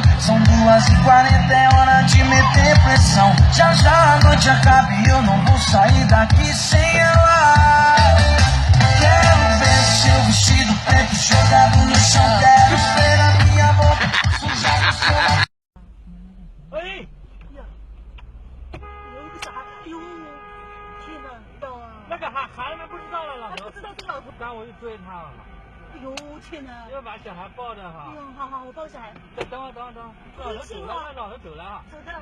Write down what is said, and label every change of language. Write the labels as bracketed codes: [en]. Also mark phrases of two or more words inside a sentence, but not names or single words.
[pt] São 2h40, é hora de meter pressão. Já já a noite acaba e eu não vou sair daqui sem ela. Quero ver seu vestido preto jogado no chão. Quero ver a minha boca sujar no seu. [zh] 哎呀，有一个啥？哎呦，天哪！那个孩子们不知道了，老头。不知道是老头。刚我就追他了。哎呦，天哪！要把小孩抱着哈。哎呦，好好，我抱小孩。等会，老头走了，老头走了哈。走的。